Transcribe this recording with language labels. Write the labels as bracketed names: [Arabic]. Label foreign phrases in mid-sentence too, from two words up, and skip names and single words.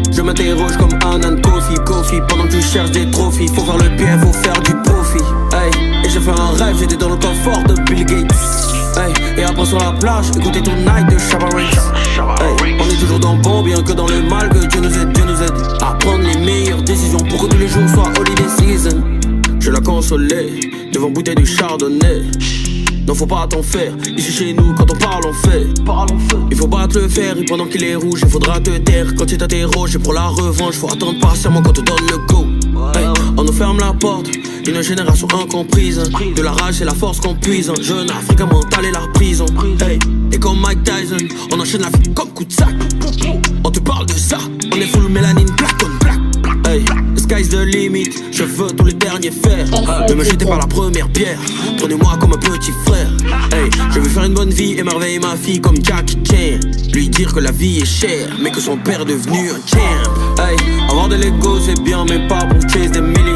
[French] Je m'interroge comme Anan Kofi. Pendant que tu cherches des trophées, faut faire le bien, faut faire du profit. Hey, et j'ai fait un rêve, j'étais dans le confort de Bill Gates. Hey, et après sur la plage, écoutez Tonight de Shabba Ranks. Hey, on est toujours dans le bon, bien que dans le mal, que Dieu nous aide, Dieu nous aide à prendre les meilleures décisions pour que tous les jours soient [English] holiday season. [French] Je la consolais devant bouteille du chardonnay. Non faut pas t'en faire, ici chez nous quand on parle on fait. Il faut battre le fer et pendant qu'il est rouge il faudra te taire. Quand tu t'interroges et pour la revanche faut attendre patiemment quand on donne le go. Hey, on nous ferme la porte, une génération incomprise. De la rage c'est la force qu'on puise. Un jeune africain mental et la prison. Hey, et comme Mike Tyson, on enchaîne la vie comme coup de sac. On te parle de ça, on est full mélanine [English] black on black. Hey, the sky's the limit, [French] je veux tous les derniers fers. Ne me jetez pas la première pierre, prenez-moi comme un petit frère. Hey, je veux faire une bonne vie, émerveiller ma fille comme Jackie Chan. Lui dire que la vie est chère, mais que son père est devenu un champ. Hey, avoir de l'ego c'est bien, mais pas pour chase des millions.